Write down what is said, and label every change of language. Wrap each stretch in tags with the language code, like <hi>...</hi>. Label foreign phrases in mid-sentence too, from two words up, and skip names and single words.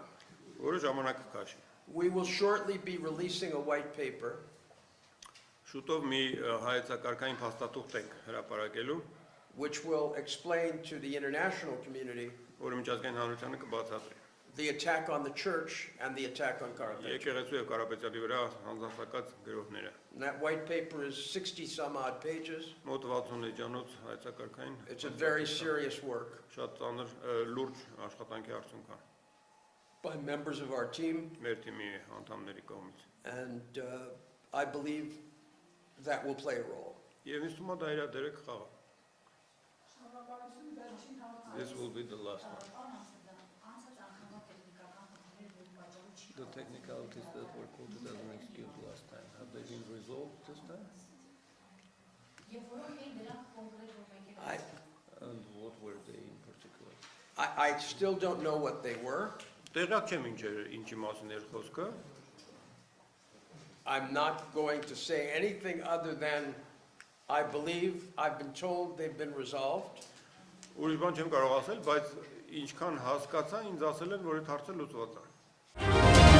<en>We will shortly be releasing a white paper which will explain to the international community the attack on the church and the attack on Karapetyan. And that white paper is 60 some odd pages. It's a very serious work. by members of our team,</en> <hy>մեր թիմի անդամների կողմից։</hy> <en>and I believe that will play a role.</en> <hy>Եվ ինձ թվում է դա իր դերը կխաղա։</hy> <en>This will be the last one. The technicalities that were quoted as an excuse last time, have they been resolved this time? And what were they in particular? I still don't know what they were.</en> <hy>Տեղյակ չեմ ինչի մասին էր խոսքը։</hy> <en>I'm not going to say anything other than I believe, I've been told they've been resolved.</en> <hy>Ուրիշ բան չեմ կարող ասել, բայց ինչքան հասկացա, ինձ ասել են, որ այդ հարցը լուծված է։</hy>